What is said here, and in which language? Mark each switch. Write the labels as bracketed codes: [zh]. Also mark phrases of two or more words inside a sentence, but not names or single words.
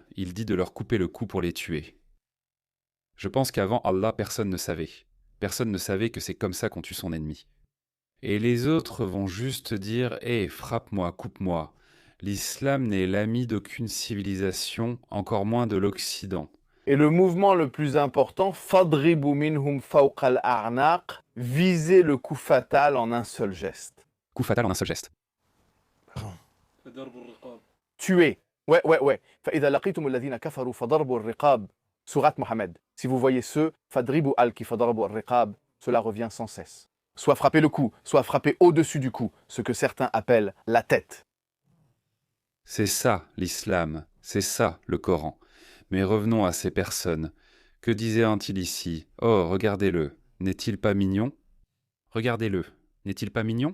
[fr] Il dit de leur couper le cou pour les tuer. Je pense qu'avant Allah, personne ne savait. Personne ne savait que c'est comme ça qu'on tue son ennemi. Et les autres vont juste dire « Hé, frappe-moi, coupe-moi ». L'islam n'est l'ami d'aucune civilisation, encore moins de l'Occident. Et le mouvement le plus important, [ar] فاضربوا منهم فوق الأعناق, [fr] viser le coup fatal en un seul geste. Coup fatal en un seul geste. Tuer. Ouais. [ar] فإذا لقيتم الذين كفروا فضربوا الرقاب. [fr] Sourate Mohammed. Si vous voyez ceux, [ar] فاضربوا الكي فضربوا الرقاب, [fr] cela revient sans cesse. Soit frapper le cou, soit frapper au-dessus du cou, ce que certains appellent la tête. C'est ça l'islam, c'est ça le Coran. Mais revenons à ces personnes. Que disait-il ici? Oh, regardez-le, n'est-il pas mignon? Regardez-le, n'est-il pas mignon?